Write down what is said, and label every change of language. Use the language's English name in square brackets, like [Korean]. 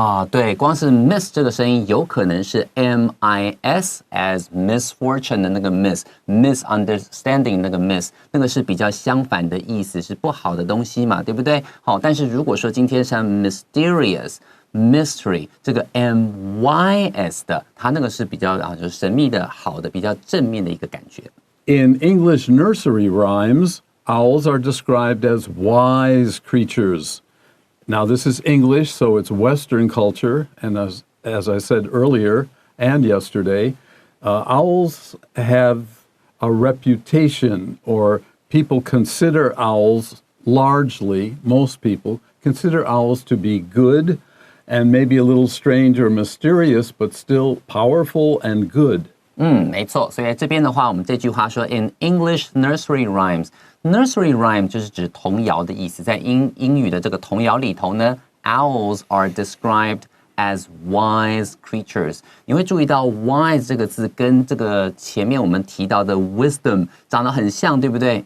[Chinese] 对，光是 miss 这个声音有可能是 M-I-S [English] as misfortune [Chinese] 的那个 misunderstanding 那个 miss， 那个是比较相反的意思，是不好的东西嘛，对不对？好，但是如果说今天像 mysterious、mystery 这个 M-Y-S 的，它那个是比较就是神秘的、好的、比较正面的一个感觉。 [English] In English nursery rhymes, owls are described as wise creatures. Now, this is English, so it's Western culture, and as I said earlier and yesterday, owls have a reputation, or people consider owls largely, most people consider owls to be good and maybe a little strange or mysterious, but still powerful and good. [Chinese] 没错，所以在这边的话，我们这句话说 [English] in English nursery rhymes。 [Chinese] Nursery rhyme 就是指童谣的意思，在英语的这个童谣里头呢 ， [English] owls are described as wise creatures。 [Chinese] 你会注意到 wise 这个字跟这个前面我们提到的 wisdom 长得很像，对不对？